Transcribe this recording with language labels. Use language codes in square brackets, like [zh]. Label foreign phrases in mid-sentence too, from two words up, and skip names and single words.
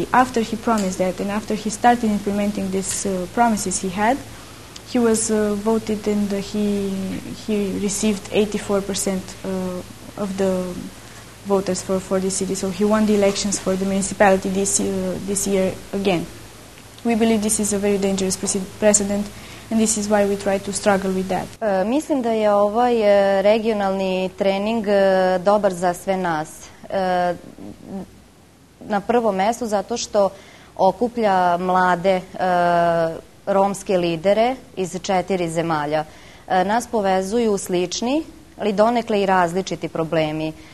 [en] After he promised that and after he started implementing these promises he had, he was voted and he received 84% of the voters for this city. So he won the elections for the municipality this year again. We believe this is a very dangerous precedent and this is why we try to struggle with that. [sr] Mislim da je ovaj regionalni trening dobar za sve nas. Na prvom mestu zato što okuplja mlade romske lidere iz 4 zemalja. Nas povezuju slični, ali donekle i različiti problemi.